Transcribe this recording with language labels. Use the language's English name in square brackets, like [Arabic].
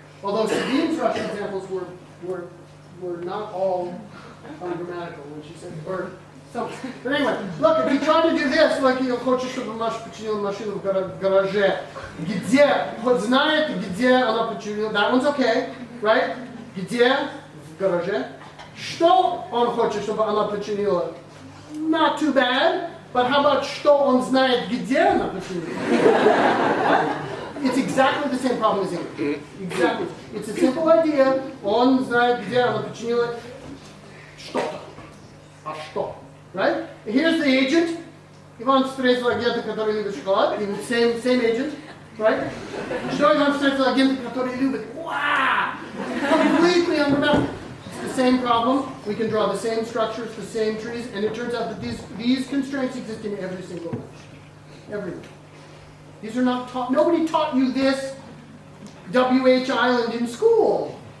[English] Although Sabine's Russian examples were not all ungrammatical when she said, or something. But anyway, look, if you try to do this, like, [Russian] хочешь, чтобы Маша починила машину в гараже, где, хоть знает, где она починила, [English] that one's okay, right? [Russian] Где, в гараже, что он хочет, чтобы она починила, [English] not too bad, but how about [Russian] что он знает, где она починила? [English] It's exactly the same problem as English. Exactly. It's a simple idea. [Russian] Он знает, где она починила что-то. А что? [English] Right? Here's the agent. [Russian] Иван встретил агента, который любит шоколад. [English] Same agent. Right? [Russian] Что Иван встретил агента, который любит? [English] Wow! Completely ungrammatical. It's the same problem. We can draw the same structures, the same trees, and it turns out that these constraints exist in every single language. Everything. These are not taught. Nobody taught you this W.H. Island in school.